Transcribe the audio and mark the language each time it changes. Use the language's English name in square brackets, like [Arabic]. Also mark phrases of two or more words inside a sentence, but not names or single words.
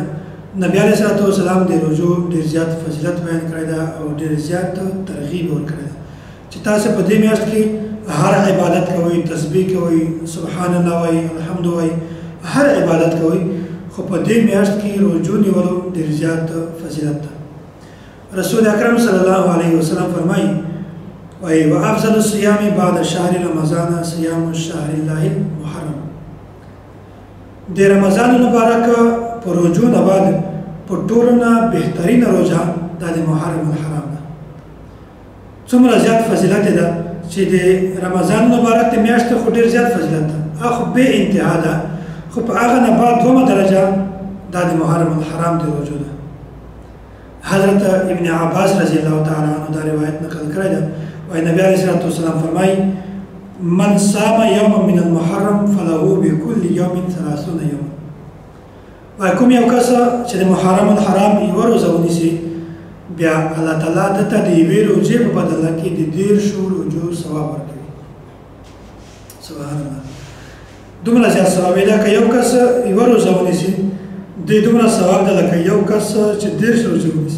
[Pashto] نبی [Arabic] علیه الصلاة والسلام [Pashto] د روزو ډېر زیات فضیلت بیان کړی ده او ډېر زیات ترغیب ورکړی ده چې تاسو په دې میاشت کې هر عبادت کوي، تسبیح کوي، [Arabic] سبحان الله [Pashto] وایي، الحمد وایي، هر عبادت کوي، خو په دې میاشت کې روزو نیولو ډېر زیات فضیلت ده. [Arabic] رسول اکرم صلی الله علیه وسلم [Pashto] فرمایي وایي [Arabic] وافضل الصيام بعد شهر رمضان صيام الشهر الله المحرم. [Pashto] د رمضان مبارک په روزو نه بعد په ټولو نه بهترینه روزه دا د محرم الحرام ده. څومره زیات فضیلت ده چې د رمضان مبارک د میاشتې خو ډېر زیات فضیلت ده، خو بې انتها ده، خو په هغه نه بعد دومره درجه دا د محرم الحرام د روزو ده. حضرت ابن عباس [Arabic] رضی الله تعالی عنه [Pashto] دا روایت نقل کړی ده وایي نبی [Arabic] علیه الصلاة والسلام [Pashto] فرمایي [Arabic] من صام یوما من المحرم فله بكل یوم 30 یوما. [Pashto] وایي کوم یو کس چې د محرم الحرام یوه روزه ونیسي بیا الله تعالی دته د یوې روزې په بدله کې د 10 روزو ثواب ورکوي. [Arabic] سبحان الله، [Pashto] دومره زیات ثواب دی که یو کس یوه روزه ونیسي د دومره ثواب ده لکه یو کس چې 10 روزې ونیسي.